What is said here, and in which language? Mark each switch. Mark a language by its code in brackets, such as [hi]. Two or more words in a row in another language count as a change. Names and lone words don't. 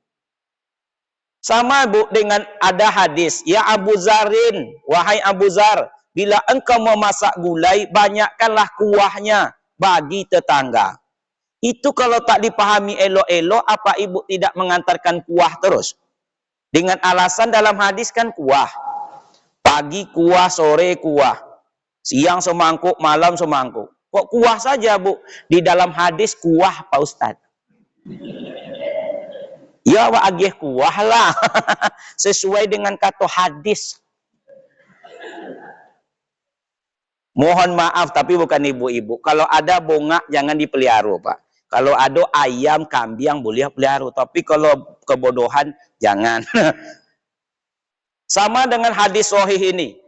[id] Sama bu dengan ada hadis, ya Abu Zarin, wahai Abu Zar, bila engkau memasak gulai, banyakkanlah kuahnya bagi tetangga. Itu kalau tak dipahami elok-elok, apa ibu tidak mengantarkan kuah terus? Dengan alasan dalam hadis kan kuah. Pagi kuah, sore kuah. Siang semangkuk, malam semangkuk. Kok kuah saja bu? Di dalam hadis kuah Pak Ustadz. [min] Ya wak agih kuah lah. [id] Sesuai dengan kata hadis. Mohon maaf tapi bukan ibu-ibu. Kalau ada bongak jangan dipelihara Pak. Kalau ada ayam, kambing boleh pelihara. Tapi kalau kebodohan jangan. Sama dengan hadis sahih ini.